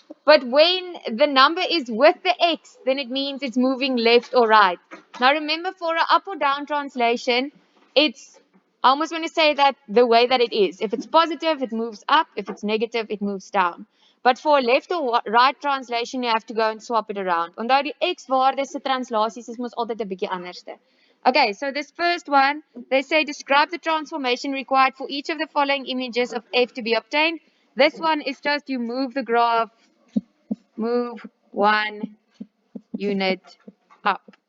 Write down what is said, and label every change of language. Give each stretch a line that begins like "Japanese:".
English: But when the number is with the x, then it means it's moving left or right. Now remember, for an up or down translation, it's, I almost want to say that the way that it is. If it's positive, it moves up. If it's negative, it moves down. But for left or right translation, you have to go and swap it around.
Afrikaans: Onthou die x-waardes se translasies is mos altyd 'n bietjie anderste.
English: Okay, so this first one, they say describe the transformation required for each of the following images of f to be obtained. This one is just you move the graph, move 1 unit up.